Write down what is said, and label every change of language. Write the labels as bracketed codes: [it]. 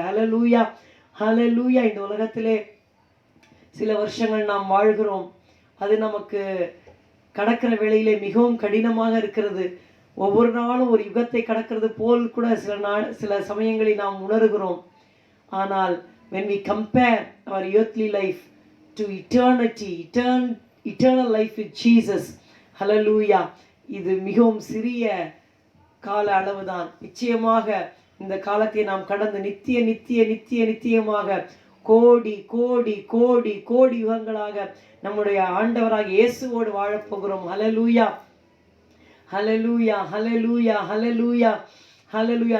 [ta] ஹல்லேலூயா ஹல்லேலூயா. இந்த உலகத்திலே சில வருஷங்கள் நாம் வாழ்கிறோம். அது நமக்கு கடக்கிற வேளையிலே மிகவும் கடினமாக இருக்கிறது. ஒவ்வொரு நாளும் ஒரு யுகத்தை கடக்கிறது போல் கூட சில சமயங்களில் நாம் உணர்கிறோம். ஆனால் [en] when we compare our earthly life to eternal life with Jesus, hallelujah, [ta] இது மிகவும் சிறிய கால அளவுதான். நிச்சயமாக இந்த காலத்தை நாம் கடந்து நித்தியமாக கோடி கோடி கோடி கோடி யுகங்களாக நம்முடைய ஆண்டவராக இயேசுவோடு வாழப்போகிறோம். ஹல்லேலூயா ஹல்லேலூயா ஹல்லேலூயா ஹல்லேலூயா ஹல்லேலூயா.